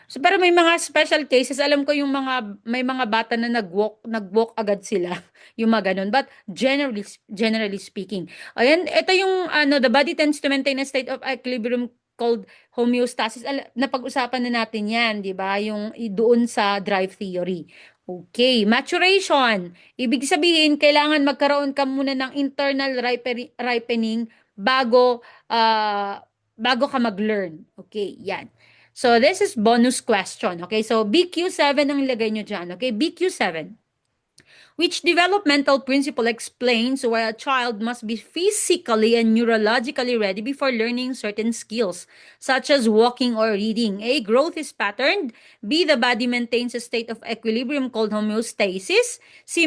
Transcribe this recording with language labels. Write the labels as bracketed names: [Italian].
[Filipino] So, pero may mga special cases, alam ko yung may mga bata na nag-walk agad sila, yung mga ganun. [English] But generally speaking, [Filipino] ayan, ito yung, [English] the body tends to maintain a state of equilibrium called homeostasis. [Filipino] Napag-usapan na natin yan, di ba? Yung doon sa drive theory. Okay, maturation. Ibig sabihin, kailangan magkaroon ka muna ng internal ripening bago ka mag-learn. Okay, yan. [English] So, this is bonus question. [Filipino] Okay, so BQ7 ang ilagay nyo dyan. [English] Okay, BQ7. Which developmental principle explains why a child must be physically and neurologically ready before learning certain skills, such as walking or reading? A. Growth is patterned. B. The body maintains a state of equilibrium called homeostasis. C.